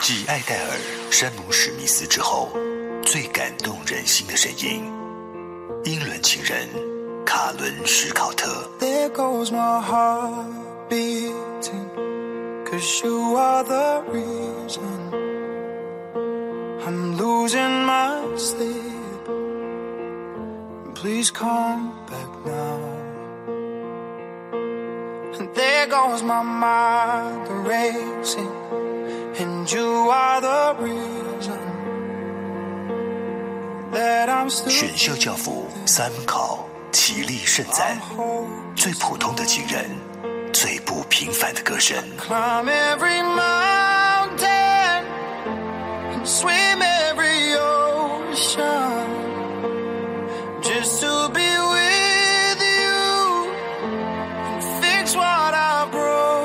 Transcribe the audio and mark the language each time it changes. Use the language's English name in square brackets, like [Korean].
[Chinese] 继艾黛尔、山姆·史密斯之后最感动人心的声音，英伦情人卡伦·史考特。 [English] There goes my heart beating, 'cause you are the reason I'm losing my sleep, please come back now. And there goes my mind racing, and you are the reason that I'm still. [Chinese] 选秀教父三考齐力盛赞，最普通的情人，最不平凡的歌声。 [English] Climb every mountain and swim every ocean just to be with you and fix what I broke.